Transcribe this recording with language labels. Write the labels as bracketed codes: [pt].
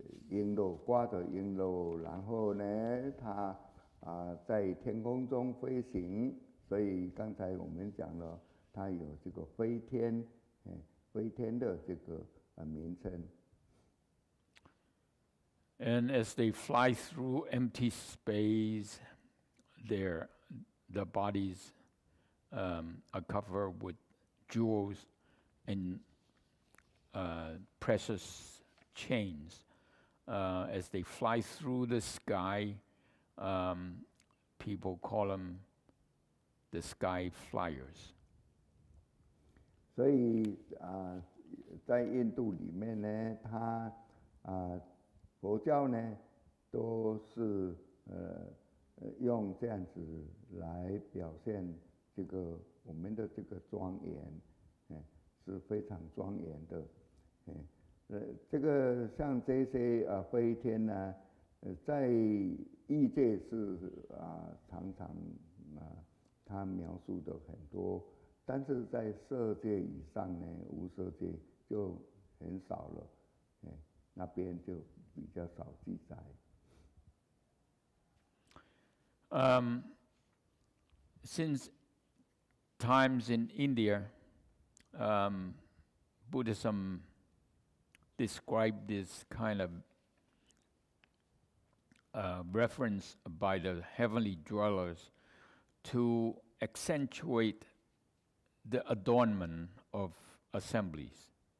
[zh] 璎珞挂着璎珞，然后呢，他在天空中飞行，所以刚才我们讲了，他有这个飞天，飞天的这个名称。 [en] And as they fly through empty space, their bodies are covered with jewels and precious chains. As they fly through the sky, people call them the sky flyers. [zh] 所以在印度里面呢，他佛教呢都是用这样子来表现这个我们的这个庄严，是非常庄严的。这个像这些飞天呢，在异界是常常他描述的很多，但是在色界以上呢，无色界就很少了，那边就比较少记载。 [en] Since times in India, Buddhism described this kind of reference by the heavenly dwellers to accentuate the adornment of assemblies.